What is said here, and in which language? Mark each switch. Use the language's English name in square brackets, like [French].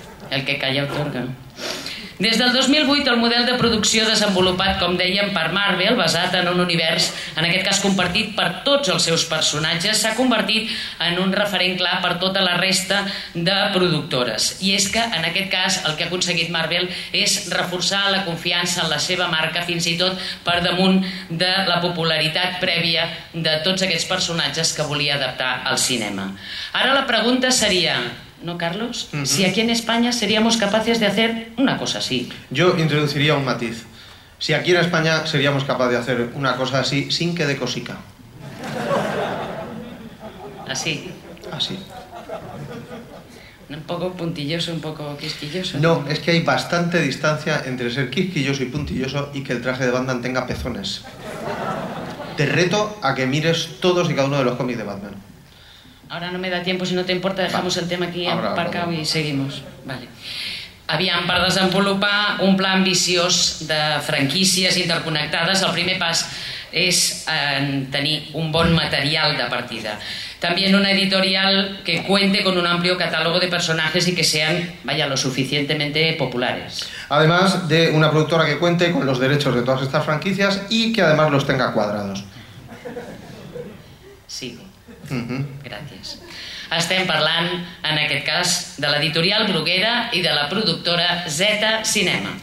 [Spanish] El que calla otorga. [Catalan] Des del 2008, el model de producció desenvolupat, com dèiem, per Marvel, basat en un univers, en aquest cas compartit per tots els seus personatges, s'ha convertit en un referent clar per tota la resta de productores. I és que, en aquest cas, el que ha aconseguit Marvel és reforçar la confiança en la seva marca, fins i tot per damunt de la popularitat prèvia de tots aquests personatges que volia adaptar al cinema. Ara la pregunta seria... ¿No, Carlos? Uh-huh. [Spanish] Si aquí en España seríamos capaces de hacer una cosa así. Yo introduciría un matiz. Si aquí en España seríamos capaces de hacer una cosa así sin que dé cosica. ¿Así? Así. Un poco puntilloso, un poco quisquilloso. No, es que hay bastante distancia entre ser quisquilloso y puntilloso y que el traje de Batman tenga pezones. Te reto a que mires todos y cada uno de los cómics de Batman. Ahora no me da tiempo, si no te importa dejamos el tema aquí aparcado y seguimos. Vale. [Catalan] Aviam, per desenvolupar un pla ambiciós de franquícies interconnectades, el primer pas és tenir un bon material de partida. [Spanish] También una editorial que cuente con un amplio catálogo de personajes y que sean, vaya, lo suficientemente populares. Además de una productora que cuente con los derechos de todas estas franquicias y que además los tenga cuadrados. [Catalan] Sí. Gràcies. Estem parlant, en aquest cas, de l'editorial Bruguera i de la productora Z Cinema.